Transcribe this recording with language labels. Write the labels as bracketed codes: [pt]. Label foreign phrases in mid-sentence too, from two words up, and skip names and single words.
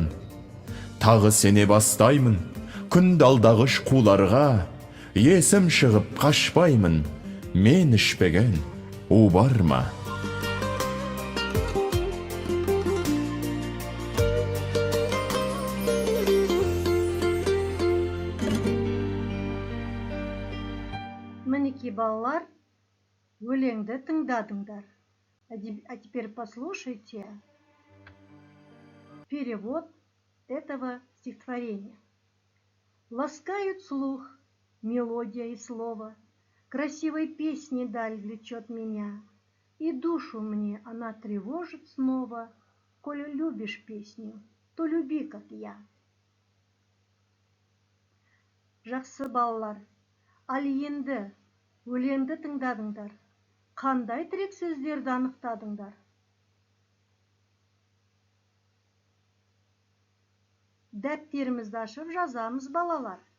[kk] Тағы сене бастаймын, күн далдағыш қуларға, есім шығып қашпаймын, мен ішпеген у бар ма? Мінеки, балалар, өлеңді тыңдадыңдар. [ru] А теперь послушайте перевод этого стихотворения. Ласкают слух мелодия и слово, красивой песни даль влечет меня, и душу мне она тревожит снова. Коли любишь песню, то люби, как я. [kk] Жақсы балалар, ал енді өлеңді тыңдадыңдар. Қандай тірек сөздерді анықтадыңдар? Дәптерімізді ашып жазамыз, балалар.